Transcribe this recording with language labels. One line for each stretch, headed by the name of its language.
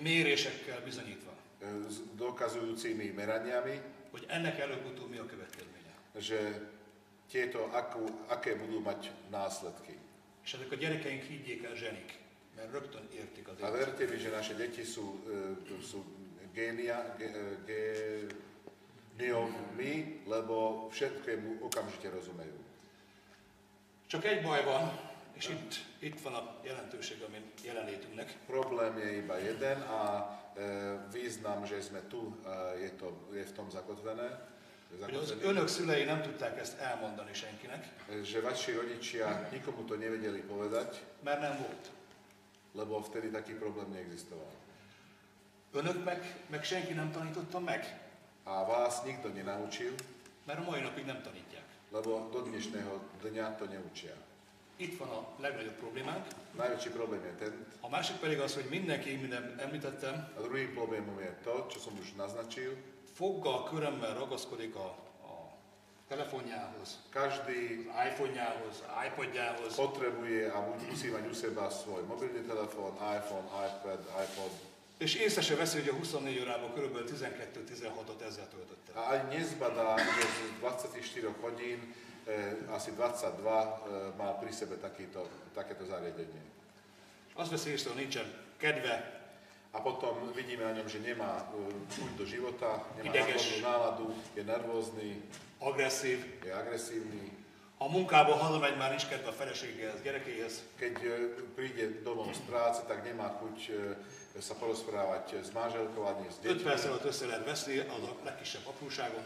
Hungarian: mérésekkel bizonyítva,
Slovak: s dokazujúcimi meraniami,
Hungarian: hogy ennek előbb-utóbb mi a következménye.
Slovak: že tieto aké budú mať následky.
Hungarian: És ezek a gyerekeink higgyék el zsenik, mert rögtön értik az
Slovak: A verte mi, že naše deti sú géniovmi, lebo všetkému okamžite rozumejú.
Hungarian: Csak egy baj van, És itt van a jelentőség a mi jelenlétünknek.
Slovak: Problém je iba jeden a význam, že sme tu, je v tom zakotvené.
Hungarian: Hogy az önök szülei nem tudták ezt elmondani senkinek,
Slovak: Že vaši rodičia nikomu to nevedeli povedať,
Hungarian: mert nem volt.
Slovak: lebo vtedy taký problém neexistoval.
Hungarian: Önök meg senki nem tanította meg,
Slovak: A vás nikto nenaučil,
Hungarian: mert a mai napig nem tanítják.
Slovak: lebo do dnešného dňa to neučia.
Hungarian: Itt van a legnagyobb problémánk.
Slovak: Najväčší problém je ten,
Hungarian: A másik pedig az, hogy mindenki, minden említettem,
Slovak: a druhým problémom je to, čo som už naznačil,
Hungarian: foggal, körömmel ragaszkodik a telefonjához,
Slovak: každý
Hungarian: az iPhone-jához, iPodjához,
Slovak: potrebuje a musí mať u seba svoj mobilný telefón, iPhone, iPad, iPod.
Hungarian: és észre se veszi, hogy a 24 órában kb. 12-16-ot ezzel töltötte.
Slovak: A ani nezbadá, že z 24 hodín asi 22 má pri sebe takéto zariadenie.
Hungarian: Azt veszi észre, hogy nincsen kedve,
Slovak: A potom vidíme na ňom, že nemá chuť do života, nemá
Hungarian: Ideges.
Slovak: náladu, je nervózny,
Hungarian: agresszív,
Slovak: je agresívny.
Hungarian: a munkába hazamegy, már nincs kedve a feleségéhez, gyerekéhez,
Slovak: Keď príde domov z práce, tak nemá chuť sa porozprávať s manželkou ani s
Hungarian: 5 perc
Slovak: deťmi.
Hungarian: alatt össze lehet veszni az a legkisebb apróságon,